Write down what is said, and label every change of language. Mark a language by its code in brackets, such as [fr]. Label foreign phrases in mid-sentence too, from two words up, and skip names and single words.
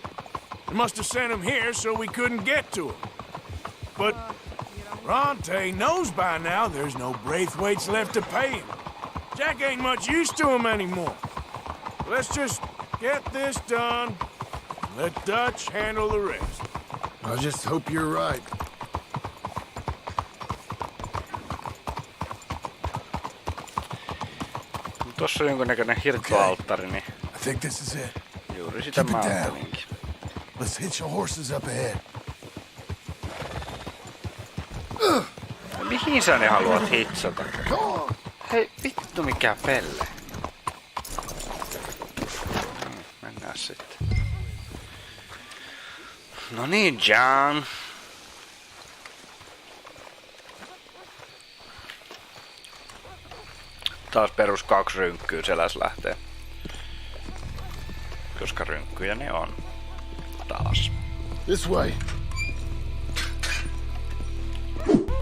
[en] They must have sent him here so we couldn't get to him. But Bronte knows by now there's no Braithwaites left to pay him. Jack ain't much use to him anymore. Let's just get this done. Let Dutch handle the rest. I just hope you're right. [fi] Tossa on jonkunnäköinen hirttoalttari, niin [en] I think this is it. [fi] juuri sitä mä ajattelinkin. [en] Let's hitch your horses up ahead. [fi] Mihin sä ne haluat hitsata? Hei, vittu mikä pelle. Mennään sitten. No niin, John. Taas perus 2 rynkkyä seläs lähtee. Koska rynkkyjä ne on. Taas. [en] This way.